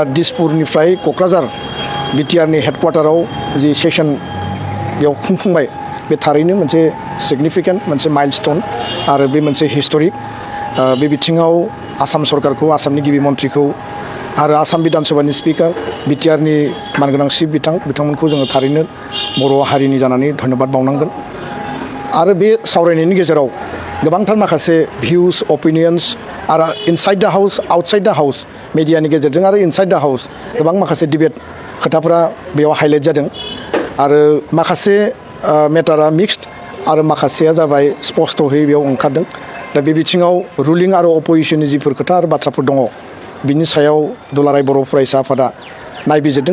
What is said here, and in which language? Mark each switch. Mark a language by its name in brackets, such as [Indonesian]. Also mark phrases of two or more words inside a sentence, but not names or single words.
[Bodo] दिसपुरनिफ्राय क'क्राझार BTRनि हेडक्वार्टाराव जि सेसन बेयाव खुंफुंबाय बे थारैनो मोनसे सिगनिफिकेन्ट मोनसे माइलस्टन आरो बे मोनसे हिस्टरिक बे बिथिङाव आसाम सरकारखौ आसामनि गिबि मन्थ्रिखौ आरो आसाम बिधान सभानि स्पिकार BTRनि मानगोनां चिफ बिथांमोनखौ जोङो थारैनो बर' हारिनि जानानै धन्यबाद बावनांगोन। आरो बे सावरायनायनि गेजेराव गोबांथार माखासे [English] views opinions [Bodo] आरो [English] inside the house outside the house [Bodo] मिडियानि गेजेरजों आरो [English] inside the house [Bodo] गोबां माखासे डिबेट खोथाफोरा बेयाव हाइलाइट जादों आरो माखासे मेटारा मिक्सड आरो माखासेया जाबाय स्पष्टहै बेयाव ओंखारदों। दा बे बिथिङाव रुलिं आरो अपोजिशननि जिफोर खोथा आरो बाथ्राफोर दङ बिनि सायाव दुलाराय बर' फरायसा आफादा नायबिजिरदों।